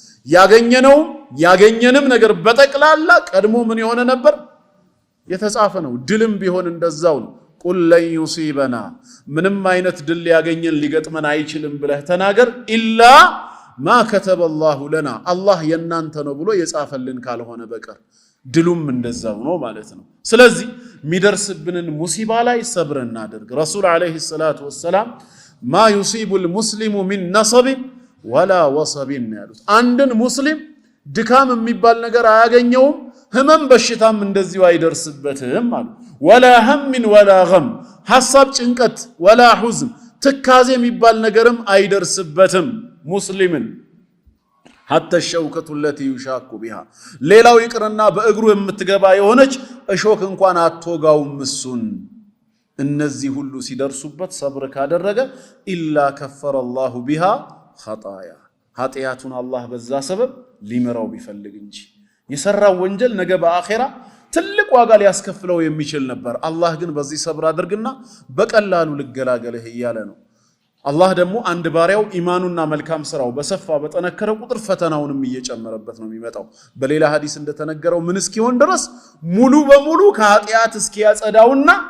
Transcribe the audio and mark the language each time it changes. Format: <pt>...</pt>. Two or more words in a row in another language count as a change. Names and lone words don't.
<am>ያገኘንም ነገር በጠቅላላ ቀድሞ ምን የሆነ ነበር የተጻፈ ነው ድልም ቢሆን እንደዛው ነው</am> <ar>قل لن يصيبنا</ar> <am>ምንም አይነት ድል ያገኘን ሊገጥመን አይችልም ብለህ ተናገር</am> <ar>إلا ما كتب الله لنا</ar> <am>አላህ የናንተ ነው ብሎ የጻፈልን ካልሆነ በቀር ድሉም እንደዛው ነው ማለት ነው ስለዚህ ሚደርስብንን ሙሲባ ላይ ሰብር እናድርግ ረሱል አለይሂ</am> <ar>صلاة وسلام ما يصيب المسلم من نصب ولا وصب</ar> <am>ያሉት አንድን ሙስሊም ድካም የሚባል ነገር አያገኘውም ህመም በሽታም እንደዚሁ አይደርስበትም ማለት</am> <ar>ولا هم ولا غم</ar> <am>ሐሳብ ጭንቀት</am> <ar>ولا حزن</ar> <am>ትካዜ የሚባል ነገርም አይደርስበትም ሙስሊምን</am> <ar>حتى الشوكة التي يشاك بها</ar> <am>ሌላው ይቅርና በእግሩ የምትገባ የሆነች እሾክ እንኳን አትወጋውም እሱን እነዚህ ሁሉ ሲደርሱበት ሰብር ካደረገ</am> <ar>إلا كفر الله بها خطايا</ar> <am>ኃጢያቱን አላህ በዛ ሰበብ ሊመራው ቢፈልግ እንጂ የሰራው ወንጀል ነገ በአኺራ ትልቅ ዋጋ ሊያስከፍለው የሚችል ነበር አላህ ግን በዚህ ሰብር አድርግና በቀላሉ ልገላገልህ ይያለ ነው አላህ ደግሞ አንድ ባሪያው ኢማኑና መልካም ስራው በሰፋ በጠነከረ ቁጥር ፈተናውንም እየጨመረበት ነው የሚመጣው በሌላ ሐዲስ እንደተነገረው ምን እስኪሆን ድረስ ሙሉ በሙሉ ከኃጢያት እስኪያጸዳውና</am>